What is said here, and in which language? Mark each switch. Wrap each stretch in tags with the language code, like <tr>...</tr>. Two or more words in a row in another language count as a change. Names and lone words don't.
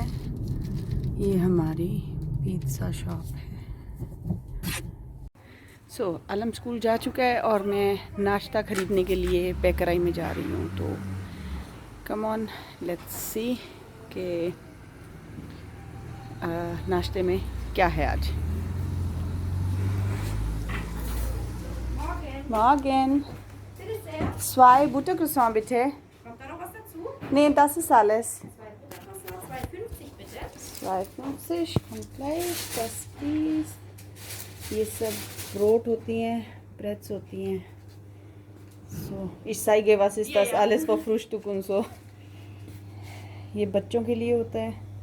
<hi>ये हमारी</hi> <en>pizza shop</en> <hi>है। आलम स्कूल जा चुका है और मैं नाश्ता ख़रीदने के लिए बेकराई में जा रही हूँ। तो</hi> <en>come on, let's see</en> <hi>कि नाश्ते में क्या है आज।</hi> <de>Morgen. 2 Buttercroissants bitte. Kommt da noch was dazu? Nee, das ist alles. 2,50 bitte. 2,50 kommt gleich. Das ist,</de> <hi>ये सब ब्रोट होती हैं, ब्रेड्स होती हैं।</hi> <de>So, ich zeige, was ist das alles für Frühstück und so.</de> <hi>ये बच्चों के लिए होता है।</hi>